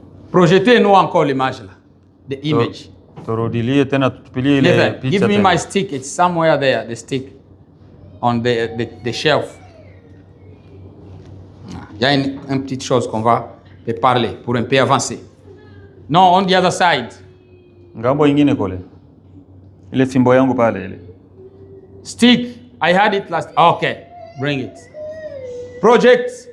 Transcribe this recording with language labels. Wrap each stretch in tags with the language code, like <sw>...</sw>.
<fr>Projetez-nous encore l'image là,</fr> <en>the image. Give me my stick, it's somewhere there, the stick, on the shelf.</en> <fr>Il y a une petite chose qu'on va parler pour un peu avancer.</fr> <en>No, on the other side.</en> <sw>Ngambo ingine kule. Ile fimbo yangu pale ile.</sw> <en>Stick, I had it last. Okay, bring it. Project.</en>